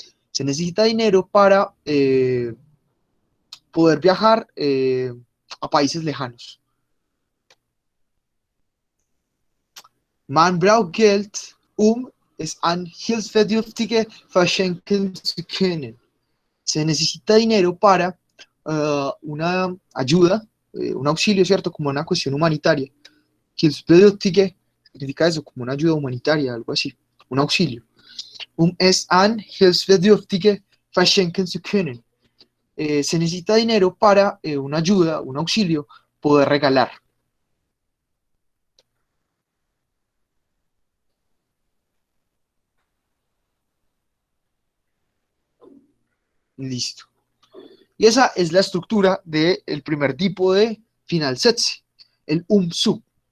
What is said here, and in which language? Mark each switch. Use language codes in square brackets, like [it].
[es] Se necesita dinero para poder viajar a países lejanos. [de] Man braucht Geld, es an Hilfsbedürftige verschenken zu können. [es] Se necesita dinero para una ayuda, un auxilio, ¿cierto? Como una cuestión humanitaria. Hilfsbedürftige significa eso, como una ayuda humanitaria, algo así, un auxilio. [de] Es an Hilfsbedürftige verschenken zu können. [es] Se necesita dinero para una ayuda, un auxilio, poder regalar. Listo. Y esa es la estructura del primer tipo de final setze, el sub.